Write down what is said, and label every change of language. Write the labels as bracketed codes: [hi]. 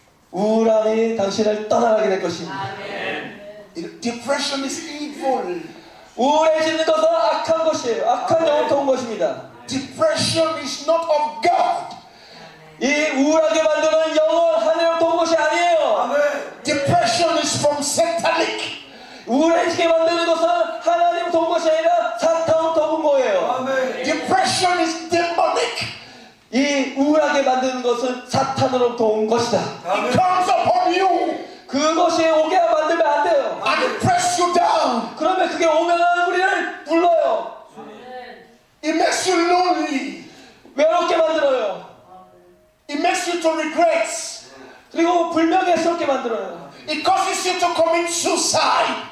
[ko] 우울함이 당신을 떠나가게 될 것입니다. [en] Depression is evil. [ko] 우울해지는 것은 악한 것이에요. 악한 영부터 온 것입니다. [en] Depression is not of God. [ko] 이 우울하게 만드는 영은 하늘로부터 온 것이 아니에요. [en] Depression is from satanic. [ko] 우울해지게 만드는 것은 하나님부터 온 것이 아니라 사탄부터 온 거예요. [en] Depression is demonic. [ko] 이 우울하게 만드는 것은 사탄으로부터 온 것이다. [en] It comes upon you [ko] 그것이 오게 만들면 안 돼요. [en] and press you down. [ko] 그러면 그게 오면은 우리를 불러요. [en] It makes you lonely. [ko] 외롭게 만들어요. [en] It makes you to regret. [ko] 그리고 불명예스럽게 만들어요. [en] It causes you to commit suicide.